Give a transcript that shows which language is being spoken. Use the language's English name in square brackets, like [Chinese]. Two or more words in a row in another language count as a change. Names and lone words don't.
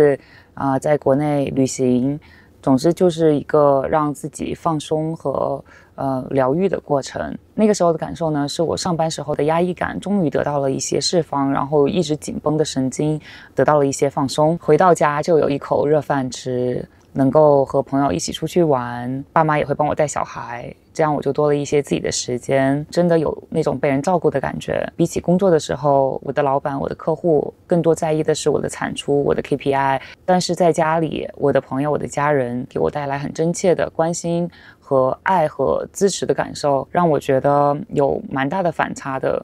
[Chinese] 在國內旅行，總之就是一個讓自己放鬆和療癒的過程。那個時候的感受呢，是我上班時候的壓抑感終於得到了一些釋放，然後一直緊繃的神經得到了一些放鬆。回到家就有一口熱飯吃，能夠和朋友一起出去玩，爸媽也會幫我帶小孩，這樣我就多了一些自己的時間，真的有那種被人照顧的感覺。比起工作的時候，我的老板、我的客戶更多在意的是我的產出、我的 KPI， 但是在家裡，我的朋友、我的家人給我帶來很真切的關心和愛和支持的感受，讓我覺得有蠻大的反差的。